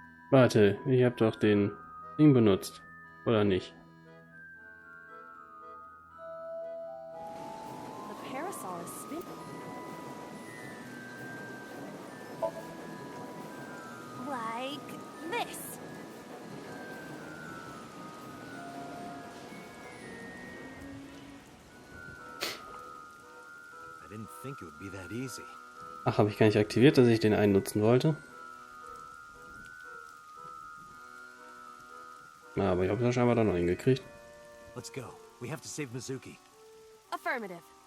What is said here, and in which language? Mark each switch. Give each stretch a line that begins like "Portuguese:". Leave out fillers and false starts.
German: Warte, ich hab doch den Ding benutzt. Oder nicht?
English: The parasol is spinning. Like this. I didn't think it would be that easy.
German: Ach, habe ich gar nicht aktiviert, dass ich den einen nutzen wollte? Na, aber ich habe es ja scheinbar doch noch hingekriegt.
English: Let's go. We have to save Mizuki. Affirmative.